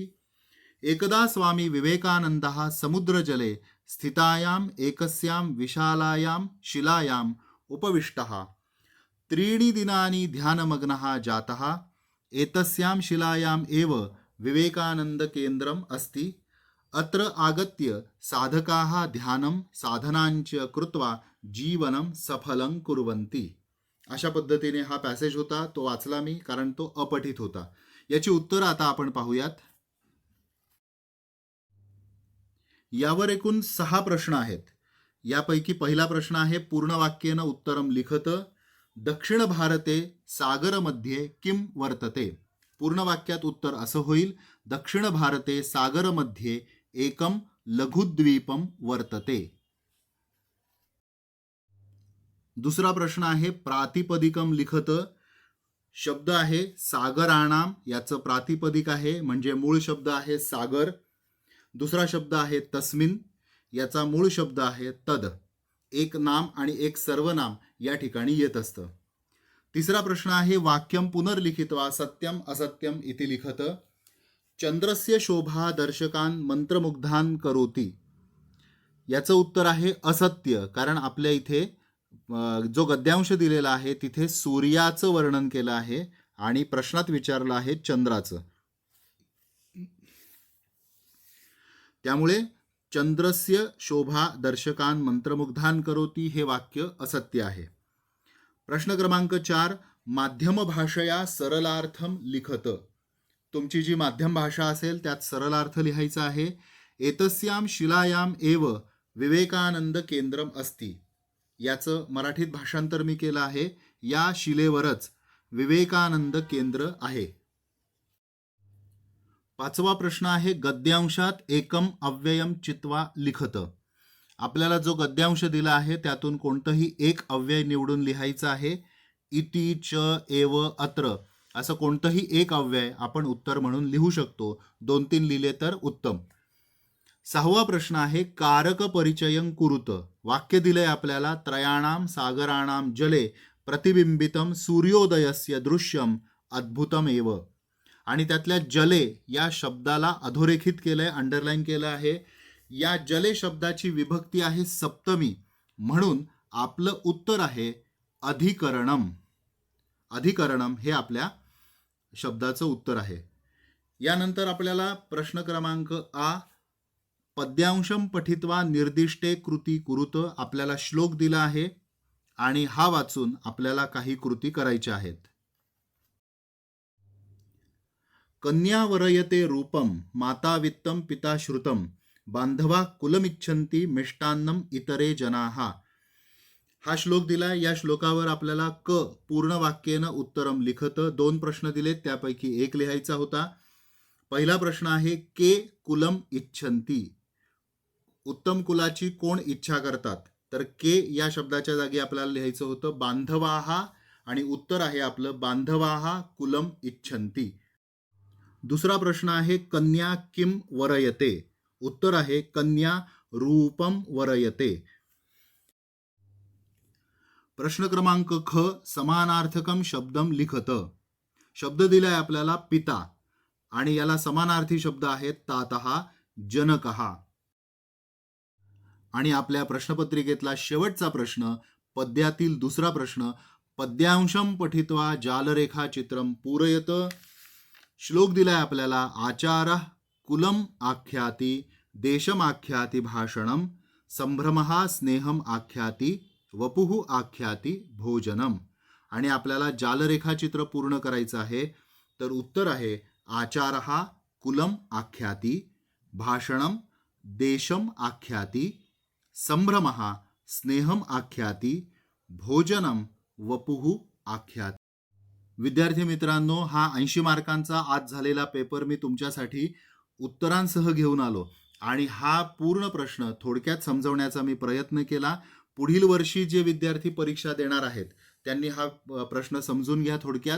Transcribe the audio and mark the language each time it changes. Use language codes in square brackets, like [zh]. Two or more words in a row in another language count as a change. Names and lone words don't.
[sa] एकदा स्वामी विवेकानन्दः समुद्रजले स्थितायाम् एकस्यां विशालायां शिलायाम् उपविष्टः 3 दिनानि ध्यानमग्नः जातः। एतस्यां शिलायाम् एव विवेकानन्दकेन्द्रम् अस्ति। अत्र आगत्य साधकाः ध्यानं साधनांच कृत्वा जीवनं सफलं कुर्वन्ति। [mr] अशा पद्धतीने हा पॅसेज होता, तो वाचला मी कारण तो अपठित होता। याची उत्तर आता आपण पाहूयात। यावर एकूण 6 प्रश्न आहेत। यापैकी पहिला प्रश्न आहे [sa] पूर्ण वाक्येन उत्तरम लिखत दक्षिण भारते सागरमध्ये किम वर्तते। [mr] पूर्ण वाक्यात उत्तर असं होईल, [sa] दक्षिण भारते सागरमध्ये एकम लघुद्वीपम वर्तते। [mr] दुसरा प्रश्न आहे [sa] प्रातिपदिकम लिखत। [mr] शब्द आहे सागराणाम, याचं प्रातिपदिक आहे म्हणजे मूळ शब्द आहे सागर। दुसरा शब्द आहे तस्मिन, याचा मूळ शब्द आहे तद। एक नाम आणि एक सर्वनाम या ठिकाणी येत असतं। तिसरा प्रश्न आहे [sa] वाक्यम पुनर्लिखित्वा सत्यम असत्यम इति लिखत। चंद्रस्य शोभा दर्शकान मंत्रमुग्धान करोति। [mr] याचं उत्तर आहे असत्य, कारण आपल्या इथे जो गद्यांश दिलेला आहे तिथे सूर्याचं वर्णन केलं आहे आणि प्रश्नात विचारलं आहे चंद्राचं। त्यामुळे [sa] चंद्रस्य शोभा दर्शकान मंत्रमुग्धान करोति [mr] हे वाक्य असत्य आहे। प्रश्न क्रमांक [sa] 4 माध्यम भाषया सरलार्थम लिखत। [mr] तुमची जी माध्यम भाषा असेल त्यात सरलार्थ लिहायचा आहे। [sa] एतस्याम शिलायाम एव विवेकानंद केंद्रम अस्ति। [mr] याचं मराठीत भाषांतर मी केलं आहे, या शिलेवरच विवेकानंद केंद्र आहे। पाचवा प्रश्न आहे गद्यांशात [sa] एकम अव्ययम चित्वा लिखत। [mr] आपल्याला जो गद्यांश दिला आहे त्यातून कोणतंही एक अव्यय निवडून लिहायचं आहे। [sa] इति च एव अत्र [mr] असं कोणतंही एक अव्यय आपण उत्तर म्हणून लिहू शकतो। 2-3 लिहिले तर उत्तम। सहावा प्रश्न आहे [sa] कारक परिचयं कुरुत। [mr] वाक्य दिलंय आपल्याला [sa] त्रयाणाम सागराणाम जले प्रतिबिंबितम सूर्योदयस्य दृश्यम अद्भुतम एव, [mr] आणि त्यातल्या जले या शब्दाला अधोरेखित केलंय, अंडरलाईन केलं आहे। या जले शब्दाची विभक्ती आहे सप्तमी, म्हणून आपलं उत्तर आहे अधिकरणम। अधिकरणम हे आपल्या शब्दाचं उत्तर आहे। यानंतर आपल्याला प्रश्न क्रमांक आ [sa] पद्यांशम पठित्वा निर्दिष्टे कृती कुरुत। [mr] आपल्याला श्लोक दिला आहे आणि हा वाचून आपल्याला काही कृती करायच्या आहेत। [sa] कन्या वरयते रूपम माता वित्तम पिता श्रुतम बांधवा कुलमिच्छन्ति मिष्टान्नम इतरे जनाः। [mr] हा श्लोक दिला। या श्लोकावर आपल्याला क [sa] पूर्ण वाक्येनं उत्तरम लिखत [mr] 2 प्रश्न दिलेत, त्यापैकी एक लिहायचा होता। पहिला प्रश्न आहे [sa] के कुलम इच्छन्ति। [mr] उत्तम कुलाची कोण इच्छा करतात, तर के या शब्दाच्या जागी आपल्याला लिहायचं होतं बांधवाहा, आणि उत्तर आहे आपलं [sa] बांधवाहा कुलम इच्छन्ति। [mr] दुसरा प्रश्न आहे [sa] कन्या किम वरयते। [mr] उत्तर आहे [sa] कन्या रूपम वरयते। [mr] प्रश्न क्रमांक [sa] ख समानार्थकम शब्दम लिखत। [mr] शब्द दिलाय आपल्याला पिता आणि याला समानार्थी शब्द आहेत [sa] तातः जनकः। [mr] आणि आपल्या प्रश्नपत्रिकेतला शेवटचा प्रश्न पद्यातील दुसरा प्रश्न [sa] पद्यांशम पठित्वा जालरेखा चित्रम पूरयत। [mr] श्लोक दिलाय आपल्याला [sa] आचारः कुलम आख्याति देशम आख्याति भाषणम संभ्रमः स्नेहम आख्याति वपुः आख्याति भोजनम, [mr] आणि आपल्याला जालरेखाचित्र पूर्ण करायचं आहे। तर उत्तर आहे [sa] आचारः कुलम आख्याति भाषणम देशम आख्याति संभ्रमः स्नेहम आख्याति भोजनम वपुः आख्याति। [mr] विद्यार्थी मित्रांनो, हा 80 मार्कांचा आज झालेला पेपर मी तुमच्यासाठी उत्तरांसह घेऊन आलो आणि हा पूर्ण प्रश्न थोडक्यात समजवण्याचा मी प्रयत्न केला। पुढील वर्षी जे विद्यार्थी परीक्षा देणार आहेत त्यांनी हा प्रश्न समजून घ्या थोडक्यात.